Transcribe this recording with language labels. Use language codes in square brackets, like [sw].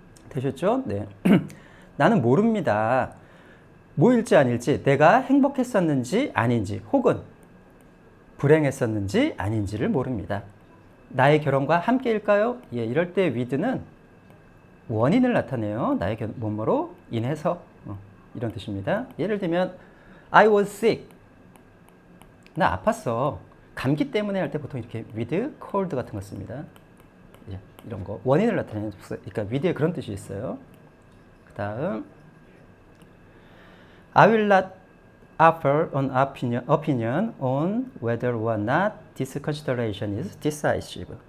[ko] 되셨죠? 네. 나는 모릅니다. 뭐일지 아닐지, 내가 행복했었는지 아닌지, 혹은 불행했었는지 아닌지를 모릅니다. 나의 결혼과 함께일까요? 예, 이럴 때 with는 원인을 나타내요. 나의 뭐뭐로 인해서 이런 뜻입니다. 예를 들면 [en] I was sick. [ko] 나 아팠어. 감기 때문에 할 때 보통 이렇게 [en] with cold [ko] 같은 거 씁니다. 예, 이런 거 원인을 나타내는 그러니까 with에 그런 뜻이 있어요. 그 다음 [en] I will not offer an opinion on whether or not this consideration is decisive.